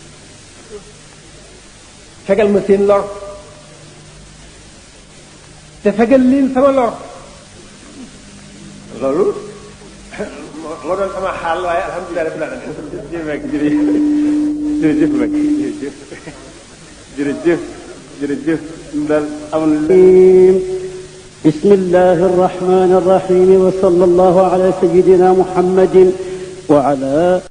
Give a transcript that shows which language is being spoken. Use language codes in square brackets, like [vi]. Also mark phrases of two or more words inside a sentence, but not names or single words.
[wo] fegal ma seen lor te fegal leen sama lor loolu moo doon sama xaal waaye [ar] الحمد لله رب العالمين [wo] jërëjëf daal amul [ar] بسم الله الرحمن الرحيم وصلى الله على سيدنا محمد وعلى